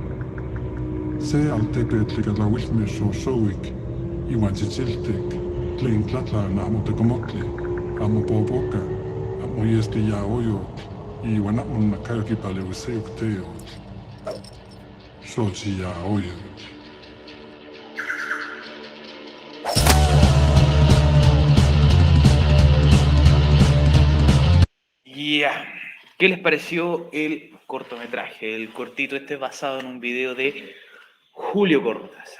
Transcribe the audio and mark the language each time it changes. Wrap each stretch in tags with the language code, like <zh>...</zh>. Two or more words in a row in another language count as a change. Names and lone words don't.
<nah>Se al tepetlika la wilmiso sowik iwan sitsiltek tlein tlatla nahmote komotli amo popoka amo yeski ja oyot iwan amon nakayaki pale sejok teot. Sochi ja oyot.</nah> <es>Ya. ¿Qué les pareció el cortometraje? El cortito este basado en un video de Julio Cortázar.</es>